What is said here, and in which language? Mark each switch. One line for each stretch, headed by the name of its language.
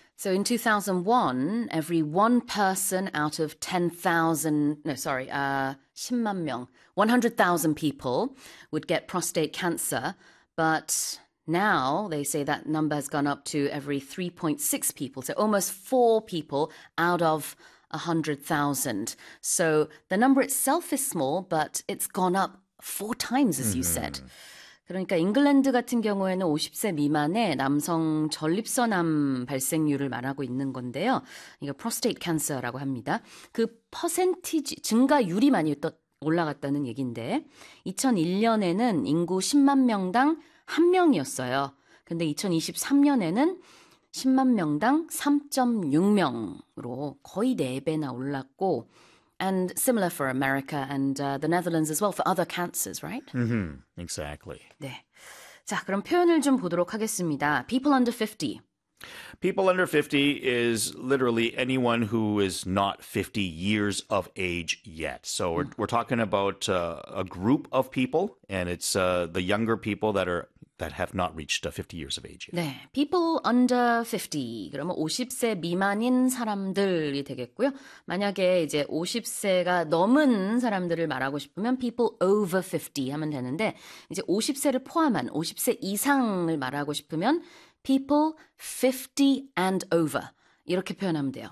English: So in 2001, every one person out of 10,000, no, sorry,
Korean: 10만 명,
English: 100,000 people would get prostate cancer. But now they say that number has gone up to every 3.6 people, so almost four people out of 100,000. So the number itself is small, but it's gone up four times, as you said.
Korean: 그러니까 잉글랜드 같은 경우에는 50세 미만의 남성 전립선암 발생률을 말하고 있는 건데요. 이거 프로스테이트 캔서라고 합니다. 그 퍼센티지 증가율이 많이 올라갔다는 얘기인데 2001년에는 인구 10만 명당 1명이었어요. 근데 2023년에는 10만 명당 3.6명으로 거의 4배나 올랐고
English: And similar for America and the Netherlands as well for other cancers, right? Exactly.
Korean: 네. 자, 그럼 표현을 좀 보도록 하겠습니다.
English: People under 50. People under 50 is literally anyone who is not 50 years of age yet. So we're talking about a group of people, and it's the younger people that have not reached 50 years of age yet.
Korean: 네.
English: People under 50.
Korean: 그러면 50세 미만인 사람들이 되겠고요. 만약에 이제 50세가 넘은 사람들을 말하고 싶으면
English: people over 50
Korean: 하면 되는데 이제 50세를 포함한 50세 이상을 말하고 싶으면
English: people 50 and over
Korean: 이렇게 표현하면 돼요.